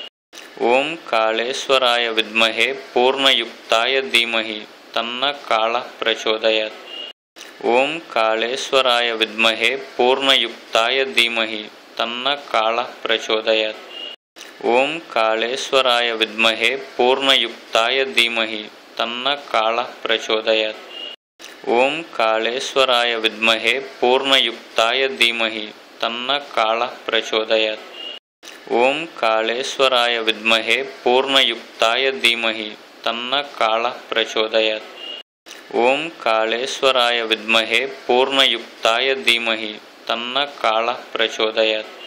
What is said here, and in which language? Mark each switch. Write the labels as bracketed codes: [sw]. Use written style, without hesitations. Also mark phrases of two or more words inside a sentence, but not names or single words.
[sa] ॐ कालेश्वराय विद्महे पूर्णयुक्ताय धीमहि तन्न कालः प्रचोदयात्। ॐ कालेश्वराय विद्महे पूर्णयुक्ताय धीमहि तन्न कालः प्रचोदयात्। ॐ कालेश्वराय विद्महे पूर्णयुक्ताय धीमहि तन्न कालः प्रचोदयात्। ఓం కాళేశ్వరాయ విద్మహే పూర్ణయుక్తాయ ధీమహి తన్న కాళః ప్రచోదయాత్. ఓం కాళేశ్వరాయ విద్మహే పూర్ణయుక్తాయ ధీమహి తన్న కాళః ప్రచోదయాత్. ఓం కాళేశ్వరాయ విద్మహే పూర్ణయుక్తాయ ధీమహి తన్న కాళః ప్రచోదయాత్.